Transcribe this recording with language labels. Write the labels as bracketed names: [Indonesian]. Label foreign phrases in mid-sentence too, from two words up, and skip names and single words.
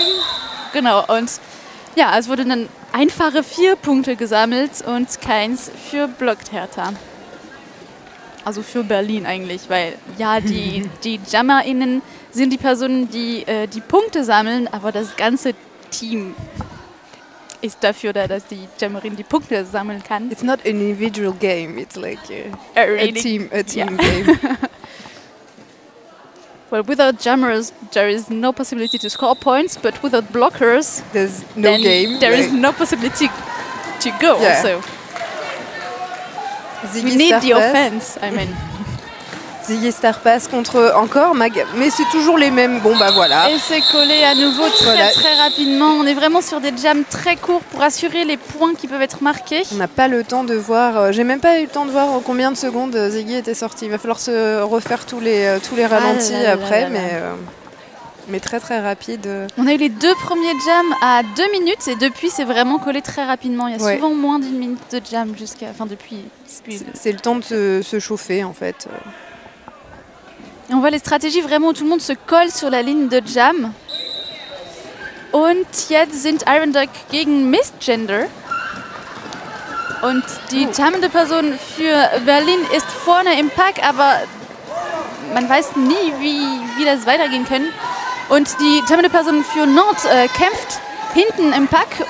[German] Genau, und ja, es wurden dann einfache 4 Punkte gesammelt und keins für Blockhertha. Also für Berlin eigentlich, weil ja, die JammerInnen sind die Personen, die die Punkte sammeln, aber das ganze Team ist dafür da, dass die Jammerin die Punkte sammeln kann. [English] It's not an individual game, it's like a team game. Well, without jammers, there is no possibility to score points, but without blockers, there's no game. There is no possibility to go also. We need the offense, I mean. [French] Ziggy Star Pass contre encore mais c'est toujours les mêmes. Bon bah voilà. Et c'est collé à nouveau très rapidement. On est vraiment sur des jams très courts pour assurer les points qui peuvent être marqués. On n'a pas le temps de voir. J'ai même pas eu le temps de voir en combien de secondes Ziggy était sorti. Il va falloir se refaire tous les ralentis après, mais très très rapide. On a eu les 2 premiers jams à 2 minutes et depuis c'est vraiment collé très rapidement. Il y a souvent moins d'1 minute de jam depuis. C'est le temps de se chauffer en fait. Et on voit les stratégies vraiment où tout le monde se colle sur la ligne de jam. [German] Und jetzt sind Iron Duck gegen Mistgender. Und die jammende Person für Berlin ist vorne im Pack, aber man weiß nie, wie das weitergehen kann. Und die jammende Person für Nantes kämpft hinten im Pack.